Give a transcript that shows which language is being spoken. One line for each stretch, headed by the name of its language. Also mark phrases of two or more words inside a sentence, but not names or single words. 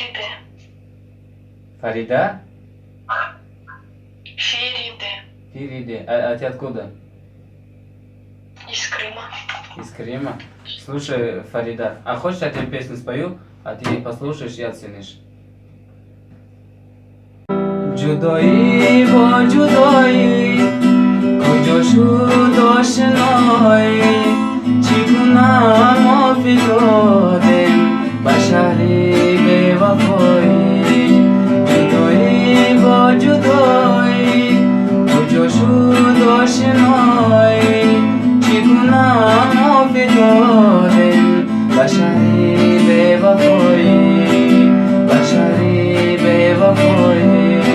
Russian: Фарида? Фериде. Фириде. А ты откуда? Из Крыма. Из Крыма. Слушай, Фарида, а хочешь, я тебе песню спою, а ты послушаешь и оценишь?
Persian: جدایی با جدایی کجا شد آشنایی چگونه ما فتادیم بشری به وفایی جدایی با جدایی کجا شد آشنایی چگونه ما فتادیم بشری به وفایی بشری به وفایی